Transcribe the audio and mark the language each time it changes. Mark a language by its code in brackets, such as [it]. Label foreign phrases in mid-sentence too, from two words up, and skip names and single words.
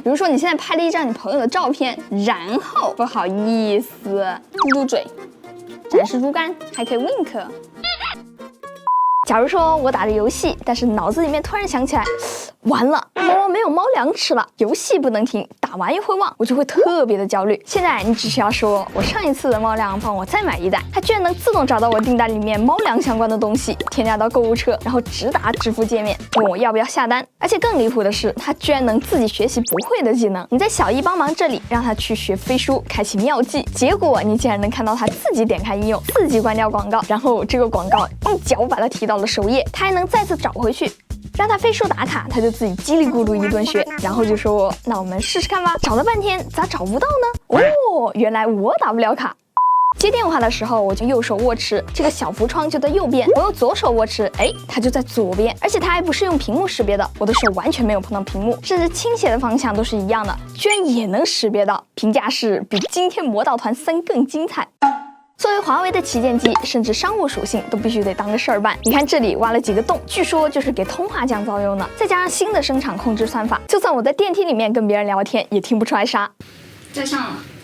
[zh] 比如说你現在拍了一張你朋友的照片，然後不好意思，嘟嘟嘴，展示豬肝，還可以 wink。假如說我打着遊戲，但是腦子裡面突然想起來，完了，猫猫没有猫粮吃了，游戏不能停，打完又會忘，我就會特別的焦慮。現在你只需要說我上一次的貓糧幫我再買一袋，它居然能自動找到我訂單裡面貓糧相關的東西，添加到購物車，然後直達支付界面，問我要不要下單。而且更離譜的是，它居然能自己學習不會的技能。你在小易幫忙這裡讓它去學飛書，開啟妙計，結果你竟然能看到它自己點開應用，自己關掉廣告，然後這個廣告一腳把它踢到了首頁，它還能再次找回去。讓他飛書打卡，他就自己叽里咕噜一頓學，然後就說：“那我們試試看吧。” 找了半天，咋找不到呢？哦，原來我打不了卡。接電話的時候，我就右手握持，這個小浮窗就在右邊；我用左手握持，哎，它就在左邊。而且它還不是用屏幕識別的，我的手完全沒有碰到屏幕，甚至傾斜的方向都是一樣的，居然也能識別到。評價是比今天魔盜團3更精彩。作為華為的旗艦機，甚至商務屬性都必須得當個事兒辦。你看這裡挖了幾個洞，據說就是給通話降噪用的。再加上新的聲場控制算法，就算我在電梯裡面跟別人聊天，也聽不出來啥。再上了。